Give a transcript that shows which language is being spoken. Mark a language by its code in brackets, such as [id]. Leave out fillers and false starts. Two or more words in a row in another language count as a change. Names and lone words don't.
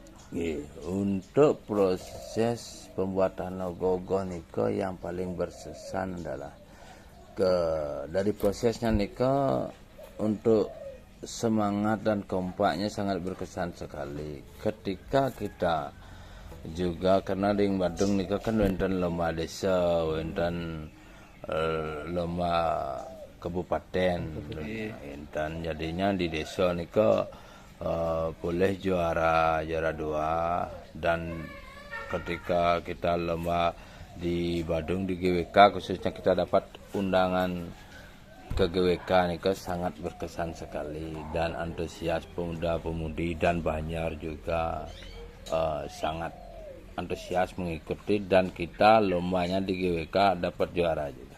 [id] Untuk proses pembuatan ogoh-ogoh nika yang paling berkesan adalah dari prosesnya nika, untuk semangat dan kompaknya sangat berkesan sekali. Ketika kita juga karena di Badung nika kan wonten lomba desa, wonten lomba kabupaten, dan jadinya di desa nika boleh juara 2, dan ketika kita lomba di Badung di GWK khususnya kita dapat undangan ke GWK nika sangat berkesan sekali, dan antusias pemuda-pemudi dan Banjar juga sangat antusias mengikuti, dan kita lombanya di GWK dapat juara juga.